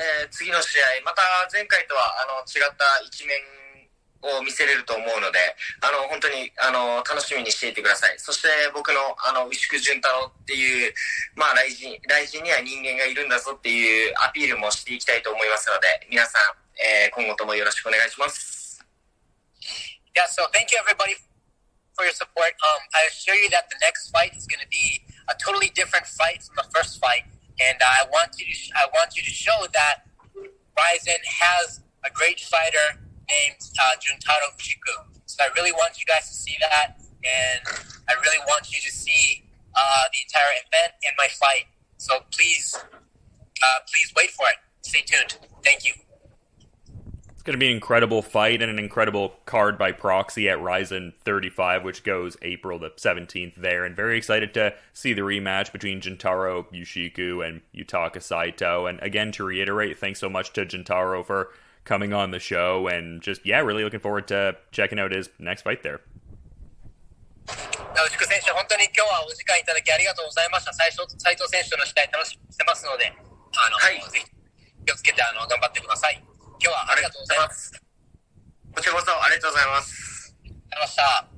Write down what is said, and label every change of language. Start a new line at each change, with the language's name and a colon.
Japanese: 次の試合、また前回とは違った一面を見せれると思うので、本当に楽しみにしていてください。そして僕の牛久潤太郎っていう、雷神には人間がいるんだぞっていうアピールもしていきたいと思いますので、皆さん、今後ともよろしくお願いします。
English: Yeah, so thank you everybody for your support. I assure you that the next fight is going to be a totally different fight from the first fight, and I want you to show that Rizin has a great fighter named Juntaro Ushiku. So I really want you guys to see that, and I really want you to see the entire event and my fight. So please wait for it. Stay tuned. Thank you. It's going to be an incredible fight and an incredible card by proxy at Rizin 35, which goes April the 17th there. And very excited to see the rematch between Juntaro Ushiku and Yutaka Saito. And again, to reiterate, thanks so much to Juntaro for coming on the show, and just, really looking forward to checking out his next fight there.
Japanese: 牛久選手、本当に今日はお時間いただきありがとうございました。斉藤選手の試合楽しみにしてますので、ぜひ気をつけて頑張ってください。今日はありがとうございます。こちらこそありがとうございます。ありがとうございました。